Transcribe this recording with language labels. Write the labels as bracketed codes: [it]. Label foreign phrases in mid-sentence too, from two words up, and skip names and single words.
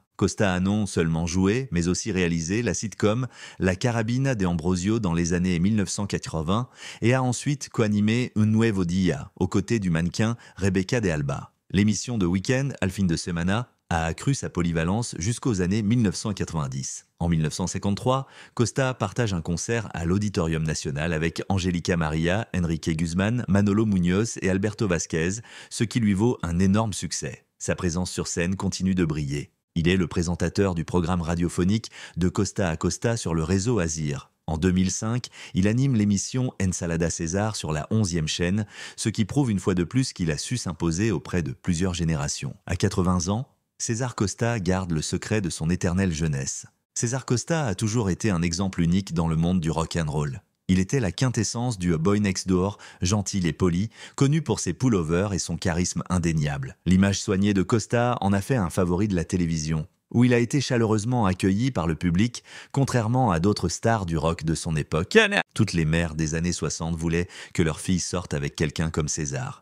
[fr] Costa a non seulement joué, mais aussi réalisé la sitcom La Carabina de Ambrosio dans les années 1980 et a ensuite co-animé Un Nuevo Día aux côtés du mannequin Rebeca de Alba. L'émission de week-end Al fin de semana a accru sa polyvalence jusqu'aux années 1990. En 1953, Costa partage un concert à l'Auditorium Nacional avec Angélica María, Enrique Guzmán, Manolo Muñoz et Alberto Vázquez, ce qui lui vaut un énorme succès. Sa présence sur scène continue de briller. Il est le présentateur du programme radiophonique De Costa à Costa sur le réseau Azir. En 2005, il anime l'émission Ensalada César sur la 11e chaîne, ce qui prouve une fois de plus qu'il a su s'imposer auprès de plusieurs générations. À 80 ans, César Costa garde le secret de son éternelle jeunesse. César Costa a toujours été un exemple unique dans le monde du rock'n'roll. Il était la quintessence du [en] boy next door, [fr] gentil et poli, connu pour ses pullovers et son charisme indéniable. L'image soignée de Costa en a fait un favori de la télévision. où il a été chaleureusement accueilli par le public, contrairement à d'autres stars du rock de son époque. Toutes les mères des années 60 voulaient que leur fille sorte avec quelqu'un comme César.